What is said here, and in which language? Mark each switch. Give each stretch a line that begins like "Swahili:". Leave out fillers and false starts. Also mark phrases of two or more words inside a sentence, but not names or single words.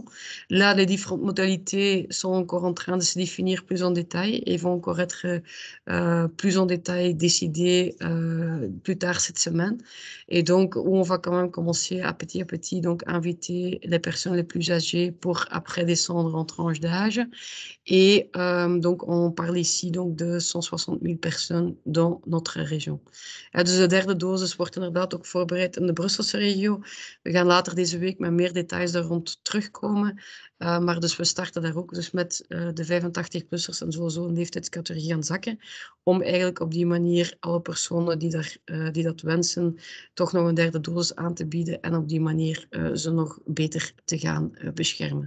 French: Là, les différentes modalités sont encore en train de se définir plus en détail et vont encore être plus en détail décidées plus tard cette semaine. Et donc, où on va quand même commencer à petit donc inviter les personnes les plus âgées pour après descendre en tranche d'âge. Et donc, on parle ici donc de 160 000 personnes dans notre regio.
Dutch: Dus de derde dosis wordt inderdaad ook voorbereid in de Brusselse regio. We gaan later deze week met meer details daar rond terugkomen. Maar dus we starten daar ook dus met de 85-plussers en sowieso een leeftijdscategorie gaan zakken. Om eigenlijk op die manier alle personen die dat wensen toch nog een derde dosis aan te bieden en op die manier ze nog beter te gaan beschermen.